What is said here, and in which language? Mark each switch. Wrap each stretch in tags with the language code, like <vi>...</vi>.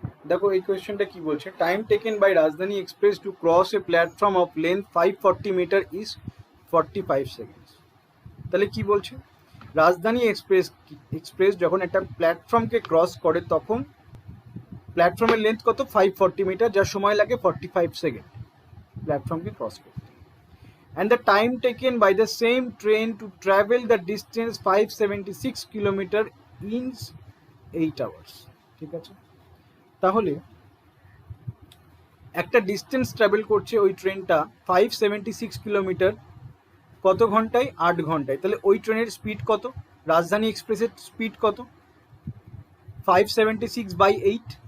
<bn>দেখো এই কোয়েশ্চেনটা কি বলছে,</bn> <en>Time taken by Rajdhani Express to cross a platform of length 540 metres is 45 seconds.</en> <bn>তাহলে কি বলছে? রাজধানী এক্সপ্রেস যখন একটা প্ল্যাটফর্মকে ক্রস করে তখন প্ল্যাটফর্মের লেন্থ কত? 540 মিটার, যার সময় লাগে 45 সেকেন্ড প্ল্যাটফর্মকে ক্রস করতে।</bn> <en>and the time taken by the same train to travel the distance 576 kilometer in 8 hours.</en> <bn>ঠিক আছে, তাহলে একটা ডিস্টেন্স ট্রাভেল করছে ওই ট্রেনটা 576 কিলোমিটার কত ঘন্টায়? 8 ঘন্টায়। তাহলে ওই ট্রেনের স্পিড কত? রাজধানী এক্সপ্রেসের স্পিড কত? 576/8।</bn>